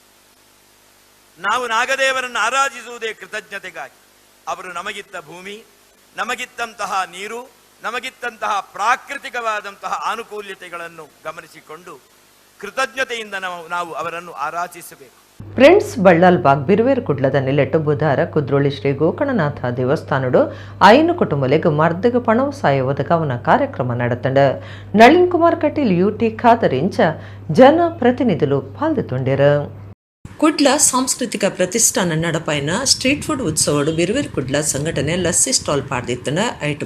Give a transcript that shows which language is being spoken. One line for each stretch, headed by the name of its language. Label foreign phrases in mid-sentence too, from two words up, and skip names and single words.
Kannada: ನಾವು ನಾಗದೇವರನ್ನು ಆರಾಧಿಸುವುದೇ ಕೃತಜ್ಞತೆಗಾಗಿ. ಅವರು ನಮಗಿತ್ತ ಭೂಮಿ, ನಮಗಿತ್ತಂತಹ ನೀರು, ನಮಗಿತ್ತಂತಹ ಪ್ರಾಕೃತಿಕವಾದಂತಹ ಆನುಕೂಲ್ಯತೆಗಳನ್ನು ಗಮನಿಸಿಕೊಂಡು ಕೃತಜ್ಞತೆಯಿಂದ ನಾವು ಅವರನ್ನು ಆರಾಧಿಸಬೇಕು.
Tulu: ಫ್ರೆಂಡ್ಸ್ ಬಳ್ಳಾಲ್ಬಾಗ್ ಬಿರುವೇರು ಕುಡ್ಲದ ನೆಲೆಟ್ಟು ಬುಧವಾರ ಕುದ್ರೋಳಿ ಶ್ರೀ ಗೋಕರ್ಣನಾಥ ದೇವಸ್ಥಾನಡು ಐನು ಕುಟುಂಬಲೆಗ್ ಮರ್ದಗ ಪಣವು ಸಾಯ ಒದಗಾವನ ಕಾರ್ಯಕ್ರಮ ನಡೆತಂಡ ನಳಿನ್ ಕುಮಾರ್ ಕಟೀಲ್ ಯುಟಿ ಖಾದರ್ ಇಂಚ ಜನ ಪ್ರತಿನಿಧುಲು ಪಾಲ್ಗೊಂಡಿರು. ಕುಡ್ಲ ಸಾಂಸ್ಕೃತಿಕ ಪ್ರತಿಷ್ಠಾನ ನಡಪಾಯಿನ
English: street food
Tulu: ಉತ್ಸವಡು ಬಿರುವೇರು ಕುಡ್ಲ ಸಂಘಟನೆ
English: lassi stall
Tulu: ಪಾಡ್ದಿತ್ತನ ಐಟು